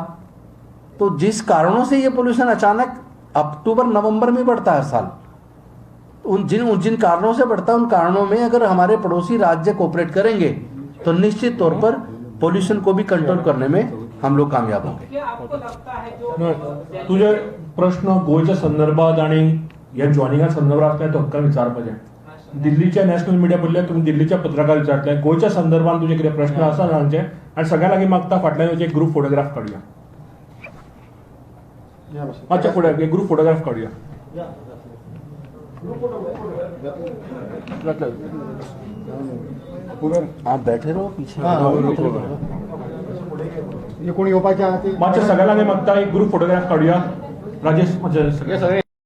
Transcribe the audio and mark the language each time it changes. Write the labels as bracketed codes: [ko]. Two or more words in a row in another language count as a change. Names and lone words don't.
[hi] तो जिस कारणों से ये पोल्यूशन अचानक अक्टूबर नवंबर में बढ़ता है हर साल, उन जिन कारणों से बढ़ता है, उन कारणों में अगर हमारे पड़ोसी राज्य कोऑपरेट करेंगे तो निश्चित तौर पर पोल्यूशन को भी कंट्रोल करने में हम लोग कामयाब होंगे. क्या आपको लगता है जो [kok] तुझे प्रश्न गोयच्या संदर्भात आणि या जॉइनिंगा संदर्भात असल्या तो हक्कान विचारपाचे. दिल्लीच्या [en] national media [kok] पडल्या, तुम्ही दिल्लीच्या पत्रकार विचारतले, गोयच्या संदर्भात तुझे कितें प्रश्न आसा जाणचे, आणि सगळ्या लागीं मागता फाटल्यान एक [en] group photograph [kok] काडया. मातशे फुडें एक [en] group photograph [kok] काडुया [hi] आप बैठे रहो पीछे [kok] कोणी येवपाचे आहा ती मातशे सगळ्यांनी मागता एक [en] group photograph [kok] काडुया राजेश म्हणजे सगळे